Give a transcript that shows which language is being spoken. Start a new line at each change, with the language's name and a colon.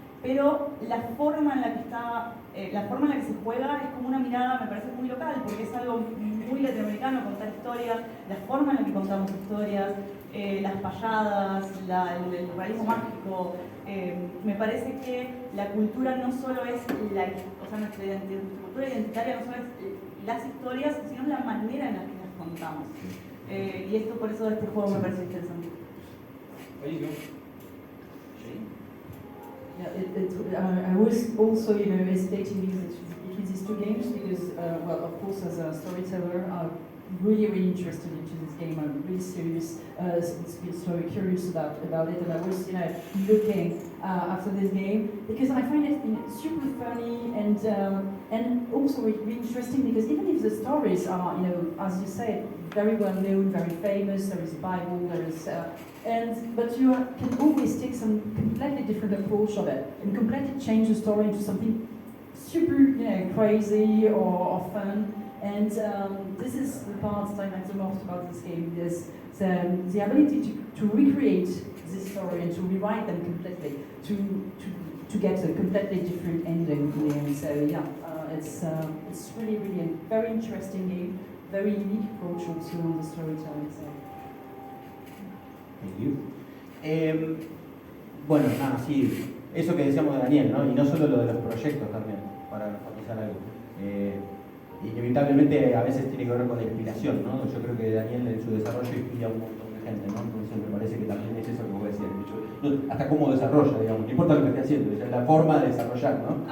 Spanish: Pero la forma en la que se juega es como una mirada, me parece muy local, porque es algo muy latinoamericano contar historias, la forma en la que contamos historias, las payadas, el realismo mágico. Me parece que la cultura no solo es nuestra cultura identitaria no solo es las historias, sino la manera en la que las contamos. Y esto por eso este juego me parece interesante.
English: I was also, hesitating between these two games because, of course, as a storyteller, I'm really interested into this game. I'm really serious, so curious about it, and I was, looking after this game because I find it super funny and also really interesting because even if the stories are, as you said, very well known, very famous, there is a Bible, there is. But you can always take some completely different approach of it and completely change the story into something super, crazy or fun. And this is the part that I like the most about this game, is the ability to recreate this story and to rewrite them completely, to get a completely different ending in the end. So it's really a very interesting game, very unique approach also on the storytelling side. Thank you.
Spanish: Bueno, sí, eso que decíamos de Daniel, ¿no? Y no solo lo de los proyectos también, para enfatizar algo. Inevitablemente a veces tiene que ver con la inspiración, ¿no? Yo creo que Daniel en su desarrollo inspira a un montón de gente, ¿no? Entonces me parece que también es eso que vos decías, hasta cómo desarrolla, digamos, no importa lo que esté haciendo, es la forma de desarrollar, ¿no?